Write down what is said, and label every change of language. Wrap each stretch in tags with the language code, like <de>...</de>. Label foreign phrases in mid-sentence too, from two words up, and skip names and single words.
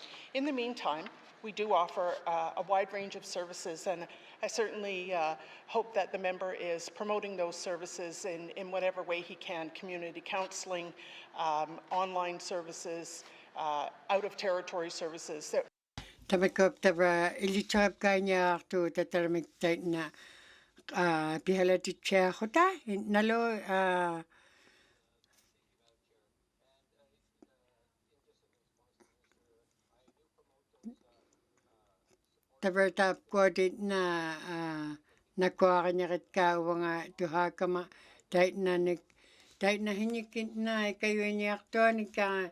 <en>In the meantime, we do offer a wide range of services, and I certainly hope that the member is promoting those services in whatever way he can: community counselling, online services, out-of-territory services.</en> <ikt>Tamakop tava ilitsaapkaaniaartu tatarmiktaitna pihalatitsiaquta nalo tavertaapkuatit na nakuariñeritkaauanga tuhaakama taitna hinikit na ikayuiniartuanika</ikt>